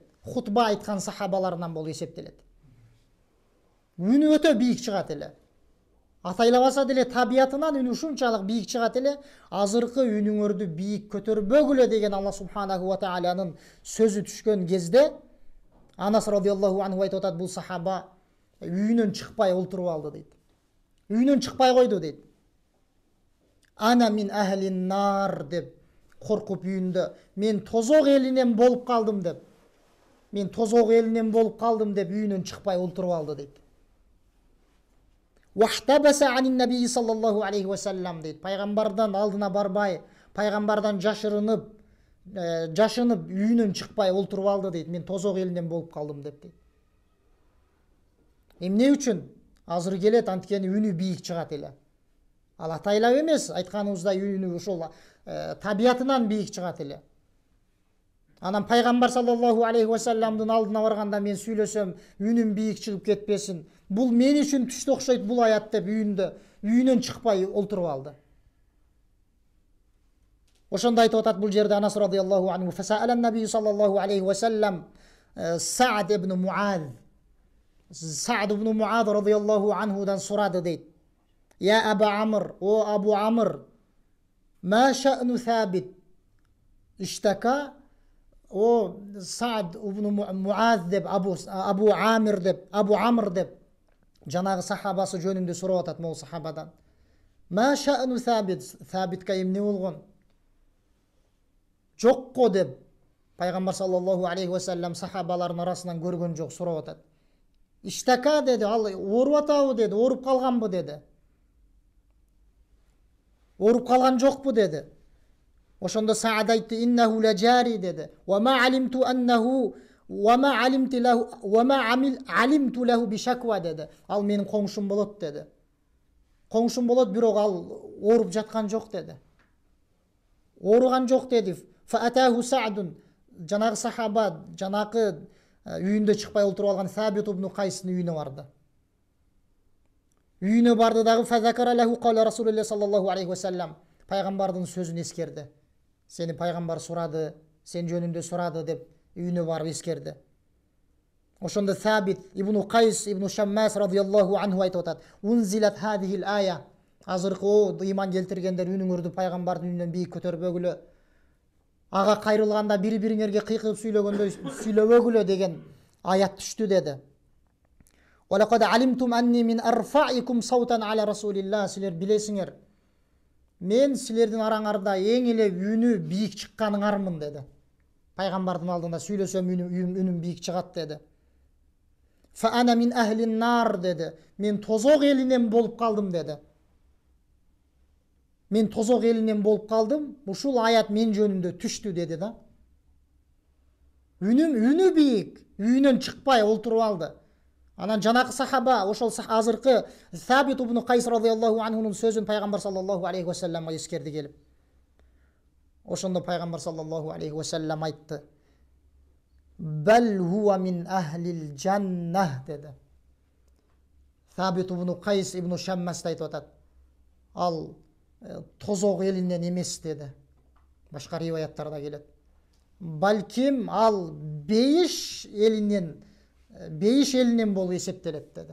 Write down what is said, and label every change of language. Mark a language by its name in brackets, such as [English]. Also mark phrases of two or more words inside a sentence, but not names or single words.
[Kyrgyz] Хутба айткан сахабаларынан болуп эсептелет. Үнү өтө бийик чыгат эле. Атайлабаса деле табиятынан үнү ушунчалык бийик чыгат эле. Азыркы үнүңөрдү бийик көтөрбөгүлө деген Аллах [Arabic] سبحانه وتعالى [Kyrgyz] сөзү түшкөн кезде Анас [Arabic] رضي الله عنه [Kyrgyz] айтып атат, бул сахаба үйүнөн чыкпай олтуруп алды дейт. Үйүнөн чыкпай койду дейт. [Arabic] أنا من أهل النار [Kyrgyz] деп коркуп үйүндө, мен тозок элинен болуп калдым деп. Мен тозок элинен болуп калдым деп үйүнөн чыкпай олтуруп алды дейт. [Arabic] واحتبس عن النبي صلى الله عليه وسلم дейт. [Kyrgyz] Пайгамбардан алдына барбай, пайгамбардан жашырынып үйүнөн чыкпай олтуруп алды дейт. Мен тозок элинен болуп калдым деп дейт. Эмне үчүн? Азыр келет, анткени үнү бийик чыгат эле. Ал атайлап эмес, айтканыбыздай үнү ошол табиятынан бийик чыгат эле. Анан пайгамбар [Arabic] صلى الله عليه وسلم [Kyrgyz] алдына барганда мен сүйлөсөм, үнүм бийик чыгып кетпесин. Бул мен үчүн түштө окшойт бул аят деп үйүнөн чыкпай олтуруп алды. Ошондо айтып атат бул жерде Анас [Arabic] رضي الله عنه, فسأل النبي صلى الله عليه وسلم سعد بن معاذ. [Kyrgyz] Са'д ибн Муаз [Arabic] رضي الله عنه [Kyrgyz] сурады дейт. [Arabic] يا أبا عمرو، يا أبا عمرو، ما شأن ثابت? [Kyrgyz] Иштака, о Са'д ибн Муаз деп, Абу Амир деп, Абу Амр деп жанагы сахабасы жөнүндө сурап атат могу сахабадан. [Arabic] ما شأن ثابت? [Kyrgyz] Сабитке эмне болгон? Жокко деп пайгамбар [Arabic] صلى الله عليه وسلم [Kyrgyz] сахабалардын арасынан көргөн жок, сурап атат. Иштака деди, ал ооруп атабы деди, ооруп калганбы деди. Ооруп калган жокпу деди. Ошондо Са'д айтты, [Arabic] إنه لجاري [Kyrgyz] деди. [Arabic] وما علمت أنه وما علمت له بشكوى деди. [Kyrgyz] Ал менин коңшум болот деди. Коңшум болот, бирок ал ооруп жаткан жок деди. Ооруган жок деди. [Arabic] فأتاه سعد, [Kyrgyz] жанагы сахаба, жанагы үйүндө чыкпай олтуруп алган Сабит ибн Кайстын үйүнө барды. Үйүнө барды дагы [Arabic] فذكر له قول رسول الله صلى الله عليه وسلم. [Kyrgyz] Пайгамбардын сөзүн эскерди. Сени пайгамбар сурады, сен жөнүндө сурады деп үйүнө барып эскерди. Ошондо Сабит ибн Кайс ибн Шаммас [Arabic] رضي الله عنه [Kyrgyz] айтып атат: [Arabic] "أنزلت هذه الآية". [Kyrgyz] Азыркы ыйман келтиргендер үнүңөрдү пайгамбардын үйүнөн бийик көтөрбөгүлө. Ага кайрылганда бири-бириңерге кыйкыгып сүйлөгөндөй сүйлөбөгүлө деген аят түштү деди. [Arabic] "ولقد علمتم أني من أرفعكم صوتا على رسول الله". [Kyrgyz] Силер билесиңер, мен силердин араңарда эң эле үнү бийик чыкканыңармын деди. Пайгамбардын алдында сүйлөсөм үнүм бийик чыгат деди. [Arabic] "فأنا من أهل النار" деди. [Kyrgyz] Мен тозок элинен болуп калдым деди. Мен тозок элинен болуп калдым. Ушул аят мен жөнүндө түштү деди да. Үнү бийик, үйүнөн чыкпай олтуруп алды. Анан жанакы сахаба, ошол азыркы Сабит ибн Кайс [Arabic] رضي الله عنه [Kyrgyz] сөзүн пайгамбар [Arabic] صلى الله عليه وسلم [Kyrgyz] эскерди келип. Ошондо пайгамбар [Arabic] صلى الله عليه وسلم [Kyrgyz] айтты: [Arabic] "بل هو من أهل الجنة" [Kyrgyz] деди. Сабит ибн Кайс ибн Шаммас айтып атат: "Ал тозок элинен эмес" деди. Башка риваяттарда келет. "Балким ал бейиш элинен болуп эсептелет" деди.